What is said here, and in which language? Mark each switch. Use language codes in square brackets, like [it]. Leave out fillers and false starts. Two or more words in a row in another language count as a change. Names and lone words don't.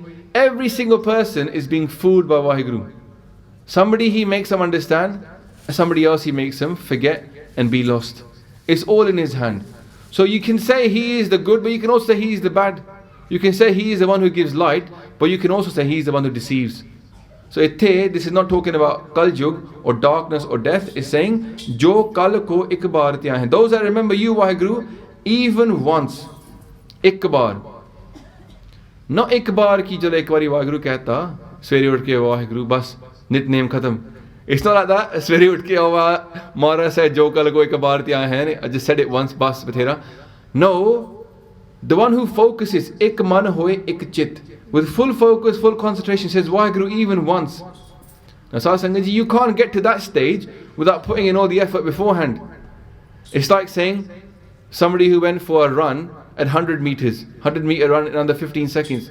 [en] Every single person is being fooled by Vaheguru. Somebody he makes them understand, and somebody else he makes them forget and be lost. It's all in his hand. So you can say he is the good, but you can also say he is the bad. You can say he is the one who gives light, but you can also say he is the one who deceives. So this is not talking about Kal Yug or darkness or death. It's saying, [pa] ਜੋ ਕਾਲ ਕੋ ਇਕ ਬਾਰ ਧਿਆ ਹੈ. [en] Those that remember you, Vaheguru, even once. [pa] ਇਕ ਬਾਰ. Not ਇਕ ਬਾਰ ਕਿ ਜਲੋ ਏਕ ਬਾਰੀ ਵਾਹਿਗੁਰੂ ਕਹਿਤਾ, ਸਵੇਰੇ ਉਠਕੇ ਵਾਹਿਗੁਰੂ, ਬਸ, ਨਿਤਨੇਮ ਖ਼ਤਮ. [en] It's not like that. [pa] ਸਵੇਰੇ ਉਠਕੇ [en] Maharaj said, [pa] ਜੋ ਕਾਲ ਕੋ ਇਕ ਬਾਰ ਧਿਆ ਹੈ. [en] I just said it once, [pa] ਬਸ, ਬਥੇਰਾ. [en] No. The one who focuses, [pa] ਇਕ ਮਨ ਹੋਇ ਇਕ ਚਿਤ. [en] With full focus, full concentration, says Vaheguru even once. Now [pa] ਸੰਗਤ ਜੀ, [en] you can't get to that stage without putting in all the effort beforehand. It's like saying somebody who went for a run at 100 meters, 100 meter run in under 15 seconds.